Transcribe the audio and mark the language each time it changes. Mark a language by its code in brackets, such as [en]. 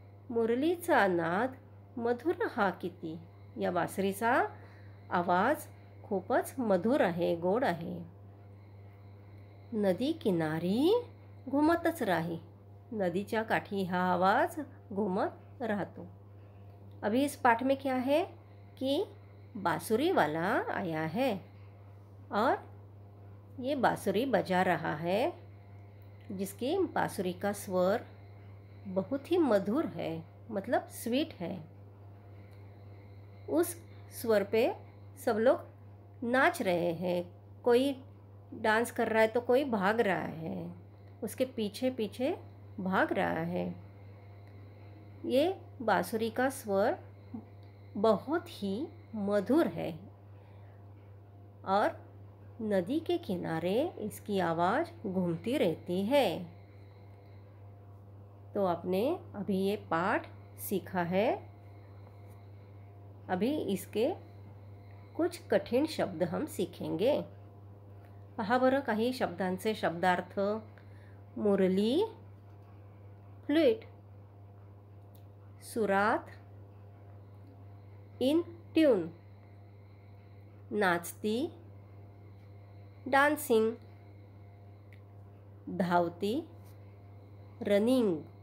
[mr] मुरलीचा नाद मधुर हा किती. या बासरीचा आवाज खूपच मधुर आहे, गोड आहे. नदी किनारी घुमतच राही. नदीच्या काठी हा आवाज घुमत राहतो. [hi] अभी इस पाठ में क्या है कि बांसुरी वाला आया है और ये बांसुरी बजा रहा है, जिसकी बांसुरी का स्वर बहुत ही मधुर है, मतलब स्वीट है. उस स्वर पे सब लोग नाच रहे हैं. कोई डांस कर रहा है तो कोई भाग रहा है, उसके पीछे पीछे भाग रहा है. ये बांसुरी का स्वर बहुत ही मधुर है और नदी के किनारे इसकी आवाज़ घूमती रहती है. तो आपने अभी ये पाठ सीखा है. अभी इसके कुछ कठिन शब्द हम सीखेंगे. [mr] पहा बरं काही शब्दांचे शब्दार्थ. मुरली, फ्लूट, सुरात, इन ट्यून, नाचती, डान्सिंग, धावती, रनिंग,